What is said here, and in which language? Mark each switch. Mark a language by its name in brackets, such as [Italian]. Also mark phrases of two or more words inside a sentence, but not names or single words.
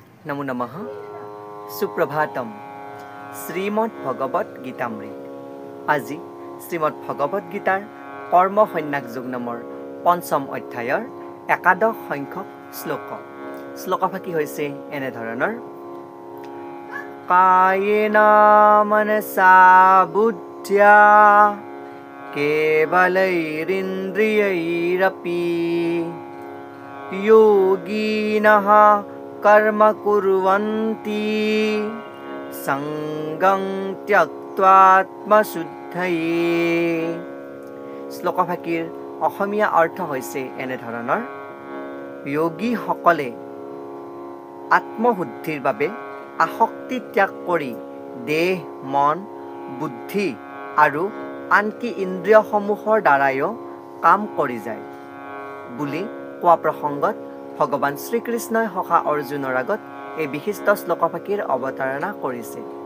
[Sanskrit] नमो नमः सुप्रभातम श्रीमद् भगवत गीतामृत [Assamese] আজি শ্রীমদ্ ভগৱত গীতাৰ কৰ্ম সন্ন্যাস যোগ নামৰ পঞ্চম অধ্যায়ৰ একাদশ সংখ্যক শ্লোকভাগী হৈছে এনে ধৰণৰ [Sanskrit] कायेन मनसा बुद्ध्या केवलैरिन्द्रियैरपि योगिनः कर्म कुर्वन्ति संगं त्यक्त्वा आत्मशुद्धये। [Assamese] শ্লোকভাগীৰ অসমীয়া অৰ্থ হৈছে এনে ধৰণৰ যোগীসকলে আত্মশুদ্ধিৰ বাবে আসক্তি ত্যাগ কৰি দেহ মন বুদ্ধি আৰু আনকি ইন্দ্ৰিয়সমূহৰ দ্বাৰায়ো কাম কৰি যায় বুলি কোৱা প্ৰসংগত ভগৱান শ্ৰীকৃষ্ণই সখা অৰ্জুনৰ আগত এই বিশিষ্ট শ্লোকভাগীৰ অৱতাৰণা কৰিছে।